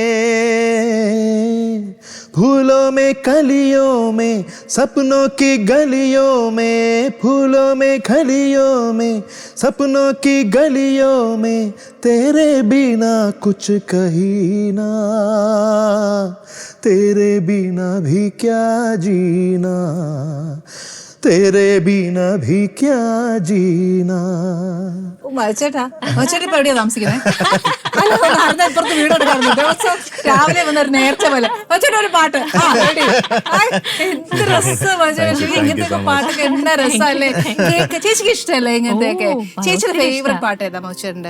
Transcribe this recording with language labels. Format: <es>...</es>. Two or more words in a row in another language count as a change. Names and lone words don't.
<hi>फूलों में कलियों में, सपनों की गलियों में, फूलों में कलियों में, सपनों की गलियों में, तेरे बिना कुछ कहीं ना, तेरे बिना भी क्या जीना, तेरे बिना भी क्या जीना.</hi> <ml>മച്ചേട്ടാ ഇപ്പൊ എവിടെയാ താമസിക്കുന്നത്? ഇപ്പുറത്ത് വീടെടുക്കാറുണ്ട്. ദിവസം രാവിലെ വന്നൊരു നേർച്ച പോലെ മച്ചേട്ടാ ഒരു പാട്ട്. എന്ത് രസം മച്ചേട്ടാ, ഇങ്ങനത്തെ പാട്ടൊക്കെ എന്താ രസമല്ലേ? ചേച്ചിക്ക് ഇഷ്ടമല്ലേ ഇങ്ങനത്തെയൊക്കെ? ചേച്ചിയുടെ ഫേവറേറ്റ് പാട്ട് ഏതാ മച്ചേട്ടന്റെ?</ml>